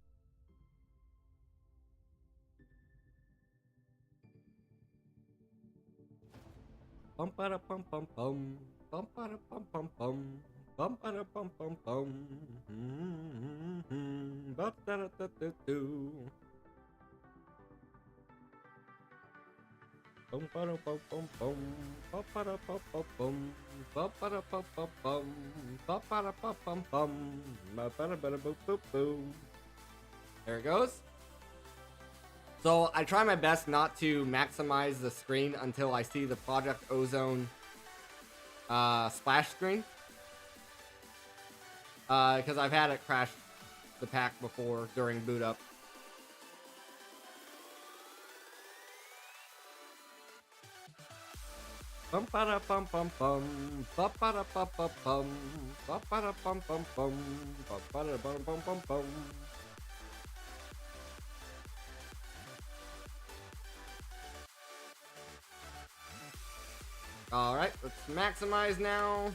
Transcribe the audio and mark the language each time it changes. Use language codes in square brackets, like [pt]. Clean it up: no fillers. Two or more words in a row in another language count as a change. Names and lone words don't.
[en] Bum ba pum pum pum, bum ba pum pum pum, bum ba pum pum pum, ba da da da da do. Bum ba pum pum pum, ba ba pum pum pum, ba ba pum pum pum, ba ba pum pum pum, ba ba boop boop boop. There it goes. So I try my best not to maximize the screen until I see the Project Ozone splash screen. Because I've had it crash the pack before during boot up. Bum ba da bum bum bum, ba ba da bum bum bum, ba ba da bum bum bum, ba ba da bum bum bum bum. Alright, let's maximize now.